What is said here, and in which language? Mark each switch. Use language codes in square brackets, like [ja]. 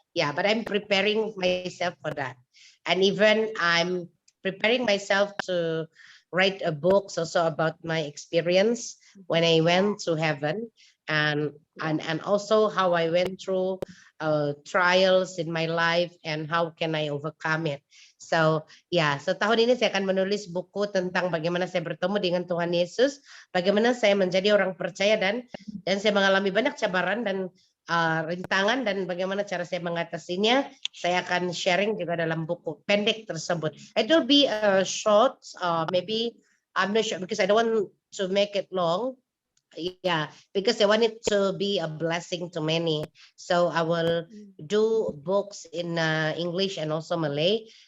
[en] Yeah, but I'm preparing myself for that. And even I'm preparing myself to write a book also about my experience when I went to heaven, and also how I went through trials in my life and how can I overcome it. [ms] So ya, setahun ini saya akan menulis buku tentang bagaimana saya bertemu dengan Tuhan Yesus, bagaimana saya menjadi orang percaya dan saya mengalami banyak cabaran dan rintangan dan bagaimana cara saya mengatasinya. Saya akan sharing juga dalam buku pendek tersebut. [en] It will be a short, maybe I'm not sure because I don't want to make it long. Yeah, because I want it to be a blessing to many. So I will do books in English and also Malay.